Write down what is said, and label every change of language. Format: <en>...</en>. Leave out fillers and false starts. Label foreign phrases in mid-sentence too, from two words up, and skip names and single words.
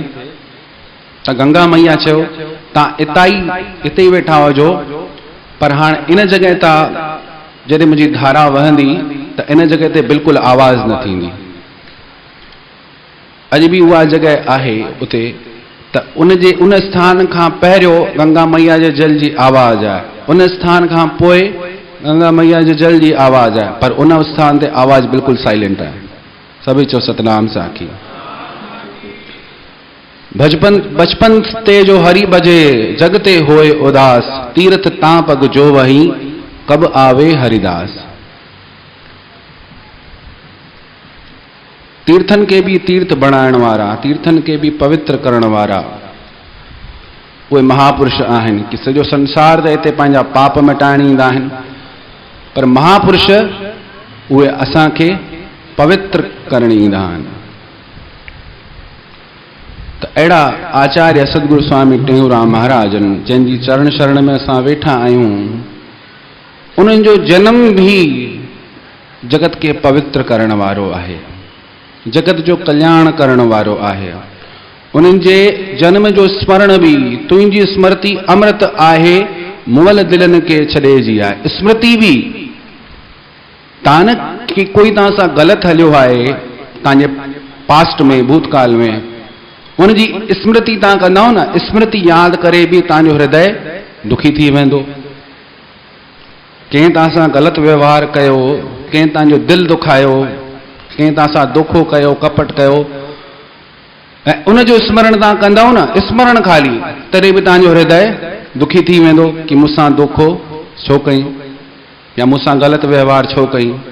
<sd>त गंगा मैया चयो तव्हां हिते ई वेठा हुजो, पर हाणे इन जॻह तां जॾहिं मुंहिंजी धारा वहंदी त इन जॻह ते बिल्कुलु आवाज़ न थींदी। अॼु बि उहा जॻह आहे उते, त उन स्थान खां पहिरियों गंगा मैया जे जल जी आवाज़ आहे, उन स्थान खां पोइ गंगा मैया जे जल जी आवाज़ आहे, पर उन स्थान ते आवाज़ बिल्कुलु साइलेंट आहे। सभी चो सतनाम साखी। बचपन ते जो हरि बजे जगते होए उदास, तीर्थ तां पग जो वही कब आवे हरिदास। तीर्थन के भी तीर्थ बनाइण वारा, तीर्थन के भी पवित्र करण वारा उहे महापुरुष आहिनि कि सॼो संसार त हिते पंहिंजा पाप मिटाइण ईंदा आहिनि, पर महापुरुष उहे असांखे पवित्र करण ईंदा आहिनि। त अहिड़ा आचार्य सतगुरु स्वामी टेऊंराम महाराजन जंहिंजी चरण शरण में असां वेठा आहियूं, उन्हनि जो जन्म भी जगत के पवित्र करण वारो आहे, जगत जो कल्याण करण वारो आहे। उन्हनि जे जन्म जो स्मरण भी तुंहिंजी स्मृति अमृत आहे, मुअल दिलनि खे छॾे जी आहे। स्मृति भी तव्हां न कि कोई तव्हां सां ग़लति हलियो आहे तव्हांजे पास्ट में, भूतकाल में, उनजी स्मृति तव्हां कंदा न, स्मृति यादि करे भी तव्हांजो हृदय दुखी थी वेंदो। कंहिं तव्हां सां ग़लति व्यवहार कयो, कंहिं तव्हांजो दिलि दुखायो, कंहिं तव्हां सां धोखो कयो, कपट कयो, ऐं उनजो स्मरण तव्हां कंदव न, स्मरण खाली, तॾहिं बि तव्हांजो हृदय दुखी थी वेंदो कि मूंसां धोखो छो कई या मूंसां ग़लति व्यवहार छो कई।</sd>